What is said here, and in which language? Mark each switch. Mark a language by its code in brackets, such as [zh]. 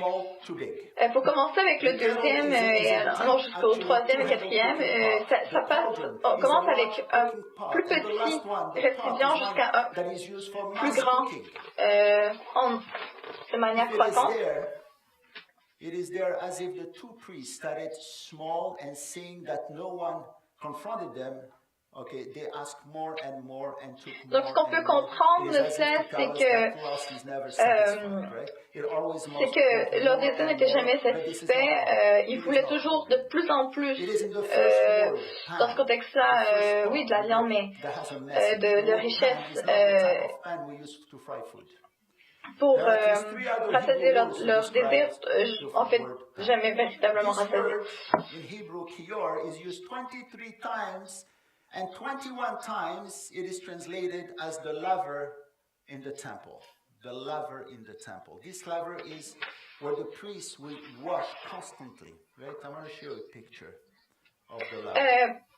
[fr] Pour commencer avec le deuxième, non, jusqu'au troisième et quatrième, on commence avec un plus petit récipient jusqu'à un plus grand de manière croissante. [en] It is there as if the two priests started small and seeing that no one confronted them. Okay, they asked more and more and took more. [fr] Donc, ce qu'on peut comprendre de cela, c'est que leur désir n'était jamais satisfait. Ils voulaient toujours de plus en plus, dans ce contexte-là, oui, de la viande, mais de richesse. Pour rassasier leur désir, en fait, jamais véritablement rassasié. [en] In Hebrew, kior is used 23 times, and 21 times it is translated as the laver in the temple. The laver in the temple. This laver is where the priests will wash constantly. Right? I want to show you a picture of the laver.